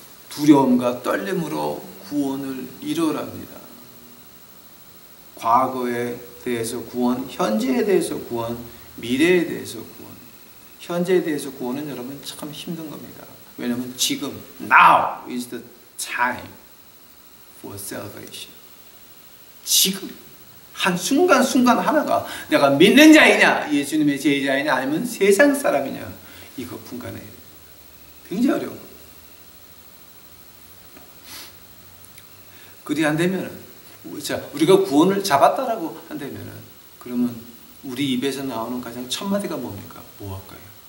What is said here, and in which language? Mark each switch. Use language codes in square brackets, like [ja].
[ko] 두려움과 떨림으로 구원을 이루랍니다. 과거에 대해서 구원, 현재에 대해서 구원, 미래에 대해서 구원. 현재에 대해서 구원은 여러분 참 힘든 겁니다. 왜냐하면 지금 [en] now is the time for salvation. [ko] 지금 한순간순간 하나가 내가 믿는 자이냐, 예수님의 제자이냐, 아니면 세상 사람이냐, 이거 분간해야 돼요. 굉장히 어려운 겁니다. 그리 안 되면은, 우리가 구원을 잡았다라고 한다면은, 그러면 우리 입에서 나오는 가장 첫 마디가 뭡니까? 뭐 할까요?